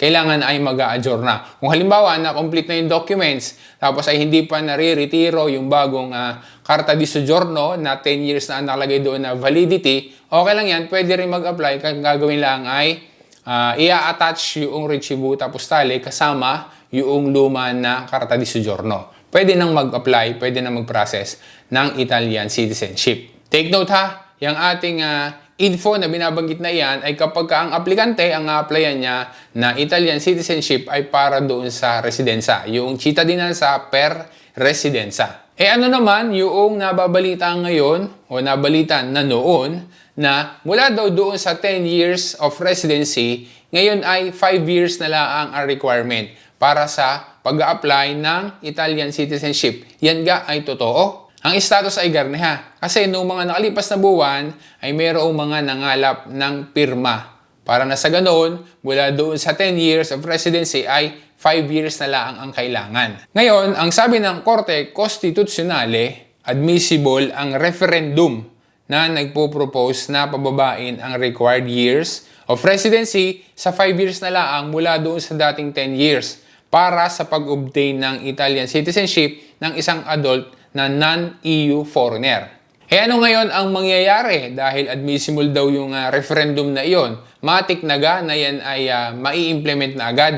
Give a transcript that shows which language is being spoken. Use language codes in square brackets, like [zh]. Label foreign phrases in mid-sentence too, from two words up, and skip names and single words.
[tl] Kailangan ay mag-a-adjourna. Kung halimbawa na complete na yung documents, tapos ay hindi pa nare-retiro yung bagong [it] Carta di Soggiorno [tl] na 10 years na nakalagay doon na validity, okay lang yan, pwede rin mag-apply. Kung gagawin lang ay i-attach yung [it] Ricevuta Postale [tl] kasama yung luma na [it] Carta di Soggiorno. [tl] Pwede nang mag-apply, pwede nang mag-process ng [en] Italian citizenship. Take note [tl] ha, yung ating info na binabanggit na iyan ay kapag ang aplikante, ang applyan niya na [en] Italian citizenship [tl] ay para doon sa residenza, yung [it] cittadinanza per residenza. [tl] Ano naman yung nababalita ngayon o nabalitan na noon na mula daw doon sa [en] 10 years of residency, [tl] ngayon ay 5 years na lang ang requirement para sa pag-a-apply ng [en] Italian citizenship. [tl] Yan ga ay totoo. Ang status ay garne ha. Kasi noong mga nakalipas na buwan ay mayroong mga nangalap ng pirma. Para na sa ganoon, mula doon sa [en] 10 years of residency [tl] ay 5 years na lang ang kailangan. Ngayon, ang sabi ng Korte Konstitusyonale, admissible ang referendum na nagpo-propose na pababain ang [en] required years of residency [tl] sa 5 years na lang mula doon sa dating 10 years para sa pag-obtain ng [en] Italian citizenship [tl] ng isang adult na [en] non-EU foreigner. [tl] Ano ngayon ang mangyayari dahil admissible daw yung referendum na iyon? Matik na yan ay mai-implement na agad.